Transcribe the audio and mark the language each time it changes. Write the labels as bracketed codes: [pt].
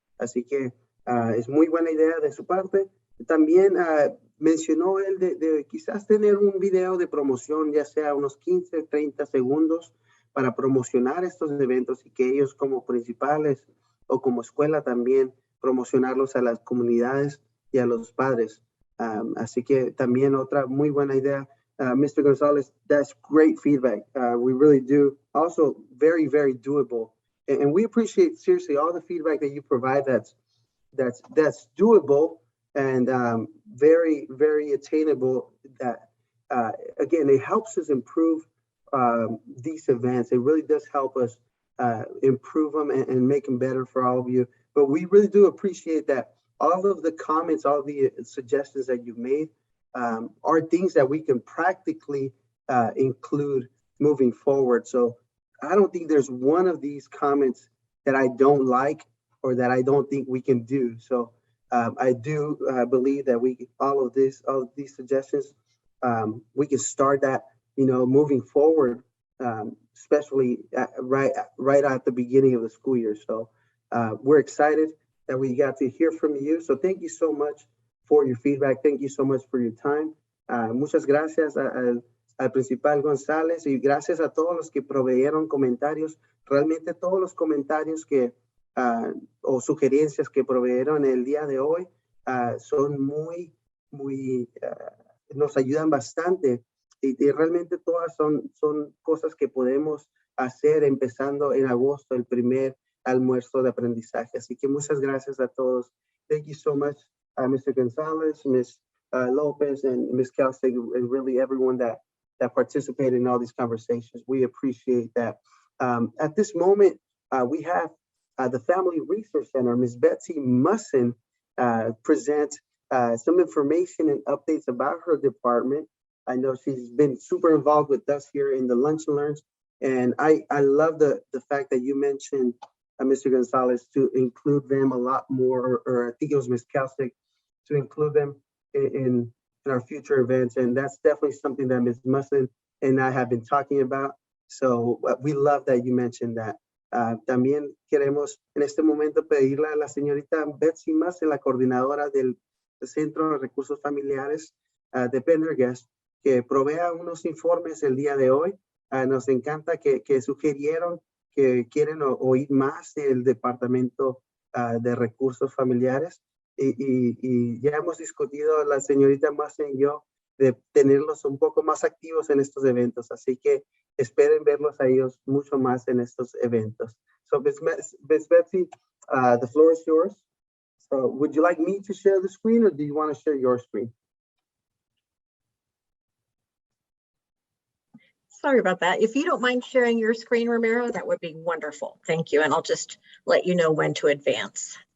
[es] Así que es muy buena idea de su parte. También mencionó él de quizás tener un video de promoción, ya sea unos 15, 30 segundos, para promocionar estos eventos y que ellos como principales o como escuela también promocionarlos a las comunidades y a los padres. Así que también otra muy buena idea. [en] Mr. Gonzalez, that's great feedback. We really do. Also very, very doable. And we appreciate seriously all the feedback that you provide that's doable and very, very attainable. That again, it helps us improve these events. It really does help us improve them and make them better for all of you. But we really do appreciate that all of the comments, all the suggestions that you've made are things that we can practically include moving forward. So I don't think there's one of these comments that I don't like or that I don't think we can do. So I do believe that all of these suggestions, we can start that, moving forward, especially right at the beginning of the school year. So we're excited that we got to hear from you. So thank you so much for your feedback. Thank you so much for your time. [es] Muchas gracias al principal González y gracias a todos los que proveyeron comentarios. Realmente todos los comentarios o sugerencias que proveyeron el día de hoy son muy, nos ayudan bastante y realmente todas son cosas que podemos hacer empezando en agosto, el primer almuerzo de aprendizaje. Así que muchas gracias a todos. [en] Thank you so much, Mr. Gonzalez, Ms. Lopez, and Ms. Kelsey, and really everyone that participated in all these conversations. We appreciate that. At this moment, we have the Family Resource Center, Ms. Betsy Musson, present some information and updates about her department. I know she's been super involved with us here in the Lunch and Learns, and I love the fact that you mentioned, Mr. Gonzalez, to include them a lot more, or I think it was Ms. Kelsey, to include them in our future events. And that's definitely something that Ms. Musson and I have been talking about. So we love that you mentioned that. [es] También queremos en este momento pedirle a la señorita Betsy Musson, la coordinadora del Centro de Recursos Familiares de Pendergast, que provea unos informes el día de hoy. Nos encanta que sugirieron que quieren oír más del Departamento de Recursos Familiares y ya hemos discutido la señorita Musson y yo de tenerlos un poco más activos en estos eventos, así que esperen verlos a ellos mucho más en estos eventos. [en] So, Ms. Betsy, the floor is yours. So, would you like me to share the screen or do you want to share your screen? Sorry about that. If you don't mind sharing your screen, Ramiro, that would be wonderful. Thank you. And I'll just let you know when to advance.